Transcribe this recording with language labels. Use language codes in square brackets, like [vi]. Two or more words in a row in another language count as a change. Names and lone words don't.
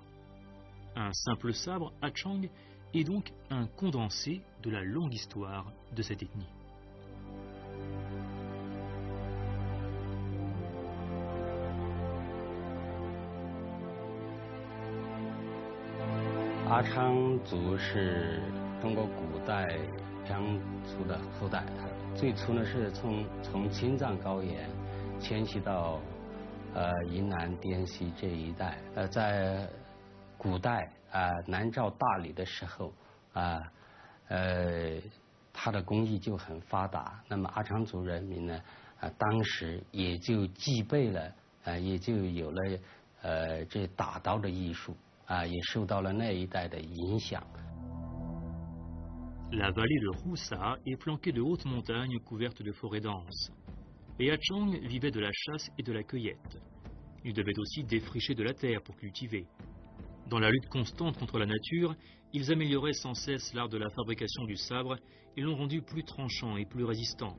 [fr] Un simple sabre Hachang est donc un condensé de la longue histoire de cette ethnie. [zh] Hachang 族是中国古代羌族的后代，最初呢是从青藏高原迁徙到云南滇西这一带。在古代南诏大理的时候它的工艺就很发达。那么阿昌族人民呢当时也就具备了也就有了这打刀的艺术也受到了那一代的影响。 [fr] La vallée de Roussa est flanquée de hautes montagnes couvertes de forêts denses. Les Hachang vivaient de la chasse et de la cueillette. Ils devaient aussi défricher de la terre pour cultiver. Dans la lutte constante contre la nature, ils amélioraient sans cesse l'art de la fabrication du sabre et l'ont rendu plus tranchant et plus résistant.